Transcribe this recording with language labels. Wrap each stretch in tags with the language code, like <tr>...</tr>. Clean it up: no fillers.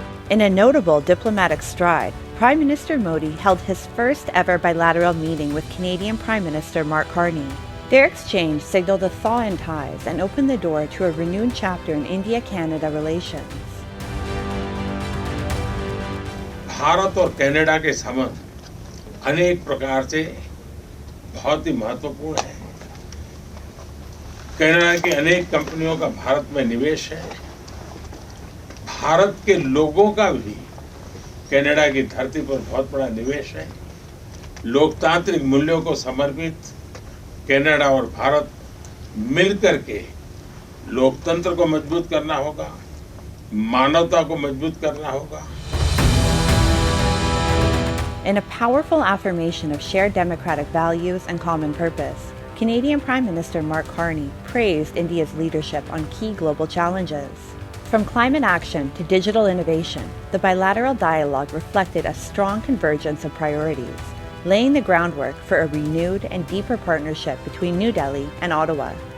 <en>In a notable diplomatic stride, Prime Minister Modi held his first ever bilateral meeting with Canadian Prime Minister Mark Carney. Their exchange signaled a thaw in ties and opened the door to a renewed chapter in India-Canada relations.</en> <hi>Bharat और Canada के संबंध अनेक प्रकार से बहुत ही महत्वपूर्ण है। Canada की अनेक कंपनियों का भारत में निवेश है। भारत के लोगों का भी कनाडा की धरती पर बहुत बड़ा निवेश है। लोकतांत्रिक मूल्यों को समर्पित कनाडा और भारत मिलकर के लोकतंत्र को मजबूत करना होगा, मानवता को मजबूत करना होगा।</hi> <en>In a powerful affirmation of shared democratic values and common purpose, Canadian Prime Minister Mark Carney praised India's leadership on key global challenges. From climate action to digital innovation, the bilateral dialogue reflected a strong convergence of priorities, laying the groundwork for a renewed and deeper partnership between New Delhi and Ottawa.</en>